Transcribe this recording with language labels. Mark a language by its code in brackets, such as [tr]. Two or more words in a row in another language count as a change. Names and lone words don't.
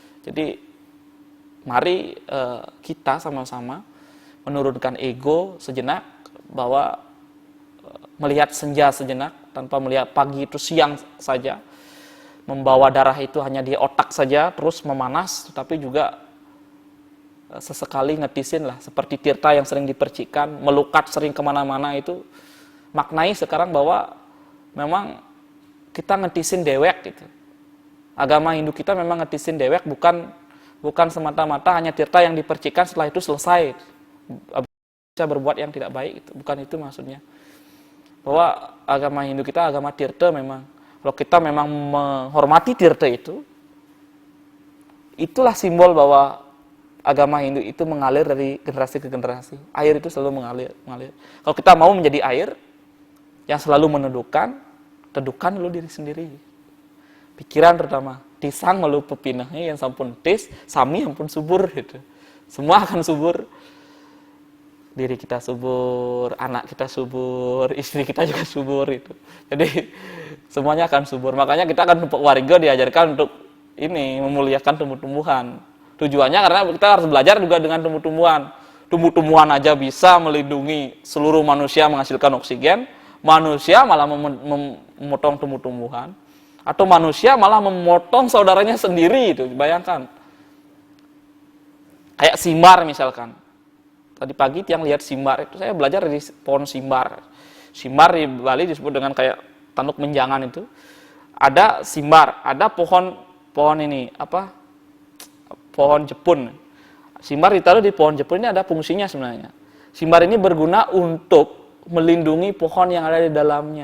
[id] Jadi mari kita sama-sama menurunkan ego sejenak, bahwa melihat senja sejenak tanpa melihat pagi itu siang saja, membawa darah itu hanya di otak saja terus memanas, tetapi juga sesekali ngetisin lah, seperti Tirta yang sering dipercikan, melukat sering kemana-mana. Itu maknai sekarang bahwa memang kita [ban] ngetisin dewek gitu. [id] Agama Hindu kita memang [ban] ngetisin dewek, [id] bukan semata-mata hanya Tirta yang dipercikan setelah itu selesai bisa berbuat yang tidak baik, itu bukan itu maksudnya. Bahwa agama Hindu kita agama Tirta memang. Kalau kita memang menghormati Tirta itu, itulah simbol bahwa agama Hindu itu mengalir dari generasi ke generasi. Air itu selalu mengalir. Kalau kita mau menjadi air yang selalu meneduhkan, teduhkan dulu diri sendiri. Pikiran terutama, [ban] tisang melu pepinahnya yang sampun tis, sami ampun subur gitu. [id] Semua akan subur. Diri kita subur, anak kita subur, istri kita juga subur itu. Jadi semuanya akan subur. Makanya kita akan warga diajarkan untuk ini memuliakan tumbuh-tumbuhan. Tujuannya karena kita harus belajar juga dengan tumbuh-tumbuhan. Tumbuh-tumbuhan aja bisa melindungi seluruh manusia menghasilkan oksigen, manusia malah memotong tumbuh-tumbuhan, atau manusia malah memotong saudaranya sendiri itu. Bayangkan. Kayak simbar misalkan. Tadi pagi tiang lihat simbar itu, saya belajar dari pohon simbar. Simbar di Bali disebut dengan kayak tanduk menjangan itu. Ada simbar, ada pohon ini apa? Pohon jepun. Simbar ditaruh di pohon jepun ini ada fungsinya sebenarnya. Simbar ini berguna untuk melindungi pohon yang ada di dalamnya.